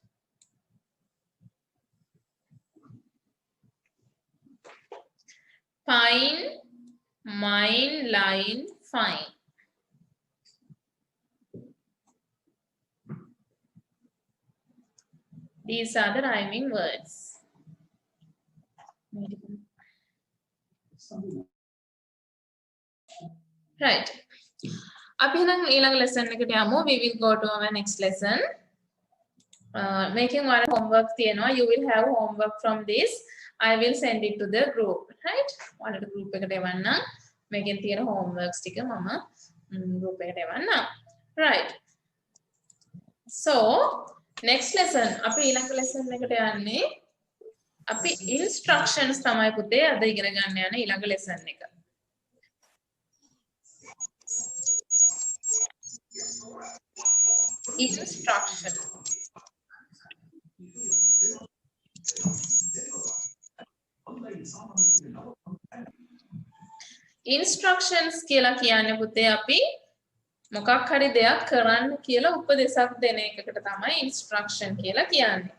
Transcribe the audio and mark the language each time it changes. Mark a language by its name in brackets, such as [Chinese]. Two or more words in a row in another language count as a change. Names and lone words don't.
[English] Pine, mine, line, fine. These are the rhyming words. Right. [Sinhala] අපි නම් ඊළඟ lesson එකට යමු. [English] We will go to our next lesson. Making one homework තියෙනවා. You will have homework from this. I will send it to the group. Right? [Sinhala] ඔයාලට group එකට එවන්න. මේකෙන් තියෙන homeworks ටික මම group එකට එවන්න. [English] Right. So, next lesson [Sinhala] අපි ඊළඟ lesson එකට යන්නේ අපි instructions තමයි පුතේ අද ඉගෙන ගන්න යන ඊළඟ lesson එක. [English] Instruction. [Sinhala] Instructions කියලා කියන්නේ පුතේ අපි මොකක් හරි දෙයක් කරන්න කියලා උපදෙසක් දෙන එකකට තමයි instruction කියලා කියන්නේ.